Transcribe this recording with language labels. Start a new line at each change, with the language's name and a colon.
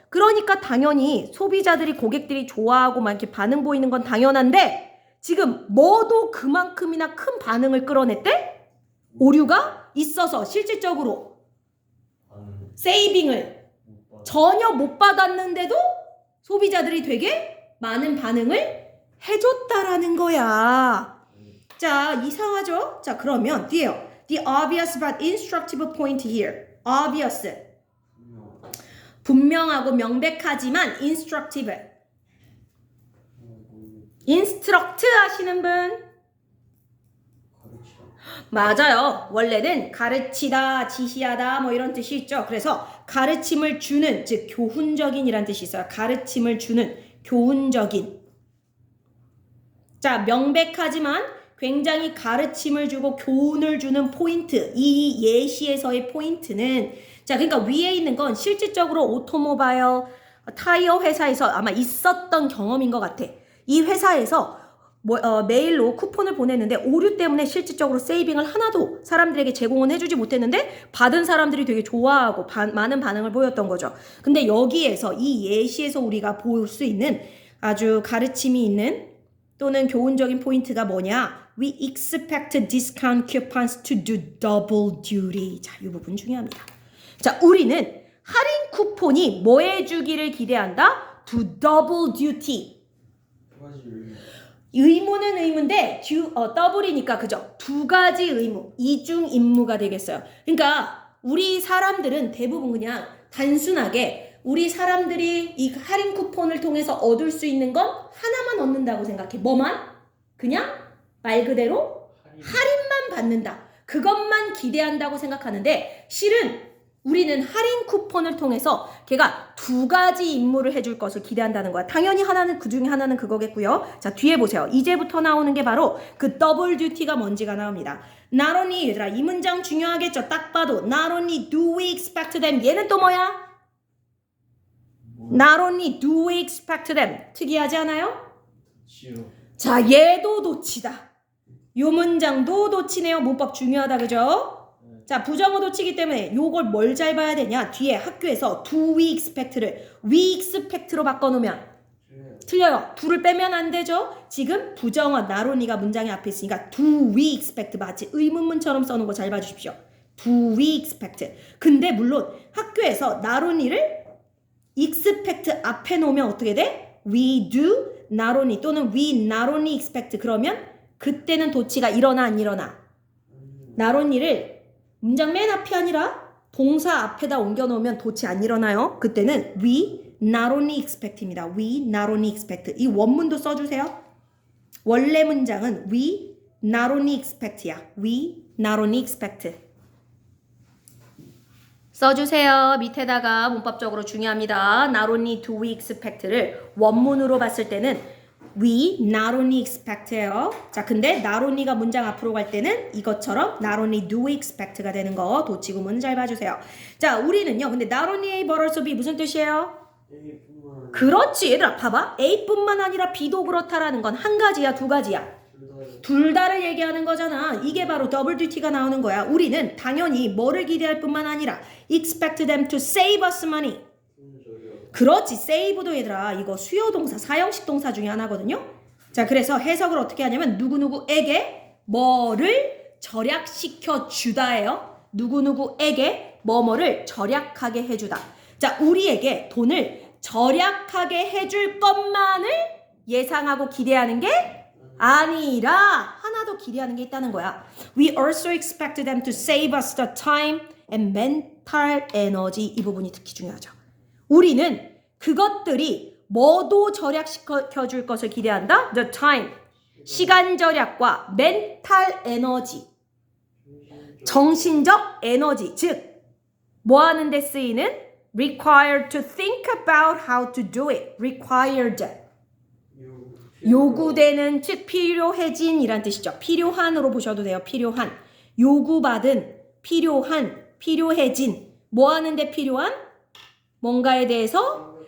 Korean: 그러니까 당연히 소비자들이, 고객들이 좋아하고 막 이렇게 반응 보이는 건 당연한데 지금 뭐도 그만큼이나 큰 반응을 끌어냈대? 오류가 있어서 실질적으로 세이빙을 전혀 못 받았는데도 소비자들이 되게 많은 반응을 해줬다라는 거야. 자, 이상하죠? 자, 그러면 뒤에요.
English: The obvious but instructive point here. obvious.
Korean: 분명하고 명백하지만 instructive. instruct 하시는 분? 맞아요. 원래는 가르치다, 지시하다 뭐 이런 뜻이 있죠. 그래서 가르침을 주는, 즉 교훈적인이란 뜻이 있어요. 가르침을 주는, 교훈적인. 자, 명백하지만 굉장히 가르침을 주고 교훈을 주는 포인트. 이 예시에서의 포인트는 자, 그러니까 위에 있는 건 실질적으로 오토모바일 타이어 회사에서 아마 있었던 경험인 것 같아. 이 회사에서 메일로 쿠폰을 보냈는데 오류 때문에 실질적으로 세이빙을 하나도 사람들에게 제공은 해주지 못했는데 받은 사람들이 되게 좋아하고 많은 반응을 보였던 거죠. 근데 여기에서 이 예시에서 우리가 볼 수 있는 아주 가르침이 있는 또는 교훈적인 포인트가 뭐냐?
English: We expect discount coupons to do double duty.
Korean: 자, 이 부분 중요합니다. 자, 우리는 할인 쿠폰이 뭐 해주기를 기대한다?
English: Do double duty.
Korean: 의무는 의무인데 더블이니까 그죠? 두 가지 의무, 이중 임무가 되겠어요. 그러니까 우리 사람들은 대부분 그냥 단순하게 우리 사람들이 이 할인 쿠폰을 통해서 얻을 수 있는 건 하나만 얻는다고 생각해. 뭐만? 그냥 말 그대로 할인만 받는다. 그것만 기대한다고 생각하는데 실은 우리는 할인 쿠폰을 통해서 걔가 두 가지 임무를 해줄 것을 기대한다는 거야. 당연히 하나는 그 중에 하나는 그거겠고요. 자, 뒤에 보세요. 이제부터 나오는 게 바로 그 더블 듀티가 뭔지가 나옵니다.
English: Not only,
Korean: 얘들아 이 문장 중요하겠죠. 딱 봐도
English: Not only do we expect them.
Korean: 얘는 또 뭐야?
English: Not only do we expect them.
Korean: 특이하지 않아요? 자, 얘도 도치다. 이 문장도 도치네요. 문법 중요하다, 그죠? 자, 부정어 도치기 때문에 요걸 뭘 잘 봐야 되냐? 뒤에 학교에서
English: do we expect
Korean: 를
English: we expect
Korean: 로 바꿔놓으면 틀려요. do를 빼면 안 되죠? 지금 부정어 나론이가 문장의 앞에 있으니까
English: do we expect
Korean: 마치 의문문처럼 써놓은 거 잘 봐주십시오.
English: do we expect.
Korean: 근데 물론 학교에서 나론이를 expect 앞에 놓으면 어떻게 돼?
English: we do not only 또는 we not only expect.
Korean: 그러면 그때는 도치가 일어나 안 일어나? not only를 문장 맨 앞이 아니라 동사 앞에다 옮겨 놓으면 도치 안 일어나요. 그때는
English: we not only expect입니다. we not only expect.
Korean: 이 원문도 써주세요. 원래 문장은
English: we not only expect야. we not only expect.
Korean: 써주세요. 밑에다가 문법적으로 중요합니다.
English: Not only do we expect를
Korean: 원문으로 봤을 때는
English: we not only expect예요.
Korean: 자, 근데 not only가 문장 앞으로 갈 때는 이것처럼
English: not only do we expect
Korean: 가 되는 거 도치구문 잘 봐주세요. 자, 우리는요. 근데 not only A but also B 무슨 뜻이에요? 그렇지. 얘들아 봐봐. A뿐만 아니라 B도 그렇다라는 건 한 가지야, 두 가지야? 둘 다를 얘기하는 거잖아. 이게 바로 더블 듀티가 나오는 거야. 우리는 당연히 뭐를 기대할 뿐만 아니라
English: expect them to save us money.
Korean: 그렇지. save도 얘들아 이거 수요동사, 사형식 동사 중에 하나거든요. 자, 그래서 해석을 어떻게 하냐면 누구누구에게 뭐를 절약시켜 주다예요. 누구누구에게 뭐뭐를 절약하게 해주다. 자, 우리에게 돈을 절약하게 해줄 것만을 예상하고 기대하는 게 아니라 하나 더 기대하는 게 있다는 거야.
English: We also expect them to save us the time and mental energy.
Korean: 이 부분이 특히 중요하죠. 우리는 그것들이 뭐도 절약시켜줄 것을 기대한다.
English: The time,
Korean: 시간 절약과
English: mental energy,
Korean: 정신적 에너지, 즉 뭐 하는 데 쓰이는
English: required to think about how to do it.
Korean: required, 요구되는, 즉 필요해진 이란 뜻이죠. 필요한으로 보셔도 돼요. 필요한, 요구받은, 필요한, 필요해진, 뭐 하는데 필요한? 뭔가에 대해서